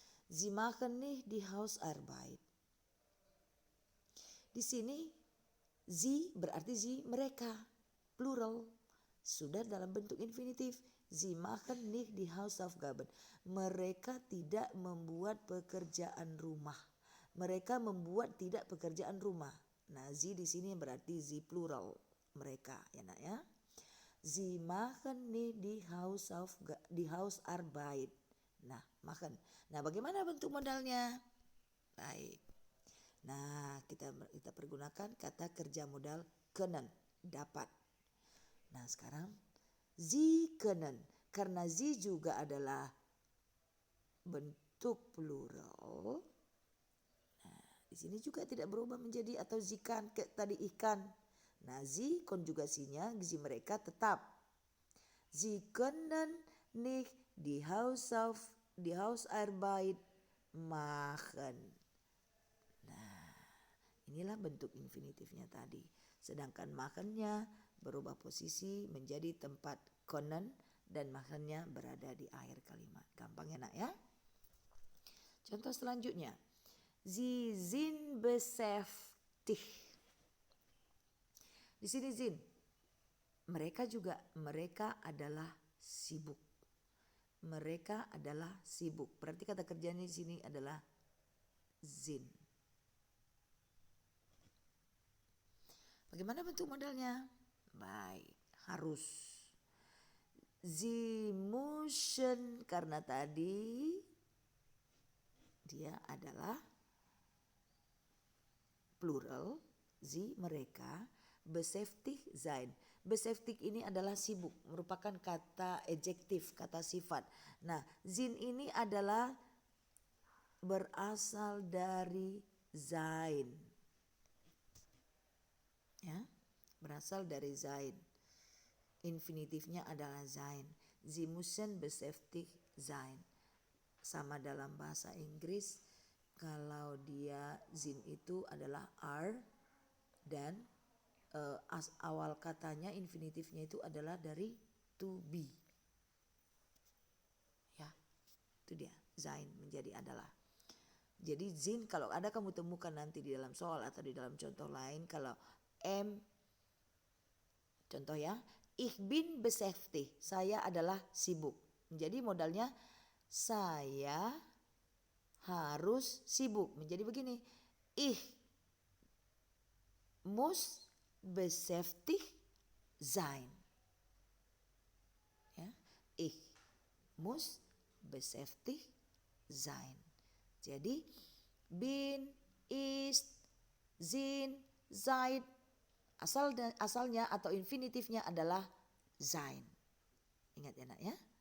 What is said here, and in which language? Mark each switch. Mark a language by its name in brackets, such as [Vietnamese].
[German] Sie machen nicht die Hausarbeit. [Indonesian] Di sini sie berarti sie mereka, plural. Sudah dalam bentuk infinitif. [German] Sie machen nicht die Hausaufgaben. [Indonesian] Mereka tidak membuat pekerjaan rumah. Mereka membuat tidak pekerjaan rumah. Nah, sie di sini berarti sie plural, mereka ya nak ya. [German] Sie machen nicht die Hausarbeit. [Indonesian] Nah, machen. Nah, bagaimana bentuk modalnya? Baik. Nah, kita pergunakan kata kerja modal können, dapat. Nah, sekarang [German] sie können, [Indonesian] karena sie juga adalah bentuk plural. Nah, di sini juga tidak berubah menjadi atau zikan kayak tadi ikan. Nah, sie konjugasinya gizi mereka tetap. [German] Sie können nicht die Hausarbeit machen. [Indonesian] Nah, inilah bentuk infinitifnya tadi. Sedangkan machennya berubah posisi menjadi tempat können dan machennya berada di akhir kalimat. Gampang ya nak ya. Contoh selanjutnya. [German] Sie sind beschäftigt. [Indonesian] Di sini sind. Mereka adalah sibuk. Mereka adalah sibuk. Berarti kata kerjanya di sini adalah sind. Bagaimana bentuk modalnya? Baik, harus. [German] Sie müssen, [Indonesian] karena tadi dia adalah plural, sie mereka, [German] beschäftigt sein. [Indonesian] Beschäftigt ini adalah sibuk, merupakan kata adjektif, kata sifat. Nah, sind ini adalah berasal dari sein. Ya, berasal dari sein. Infinitifnya adalah sein. [German] Sie müssen beschäftigt sein. [Indonesian] Sama dalam bahasa Inggris, kalau dia sind itu adalah are dan awal katanya infinitifnya itu adalah dari to be. Ya, itu dia, sein menjadi adalah. Jadi sind kalau ada kamu temukan nanti di dalam soal atau di dalam contoh lain, kalau contoh ya, [German] ich bin beschäftigt, [Indonesian] saya adalah sibuk. Jadi modalnya saya harus sibuk. Menjadi begini, [German] ich muss beschäftigt sein. Ya, ich muss beschäftigt sein. [Indonesian] Jadi bin, ist, sind, seid asalnya atau infinitifnya adalah sein. Ingat ya nak ya.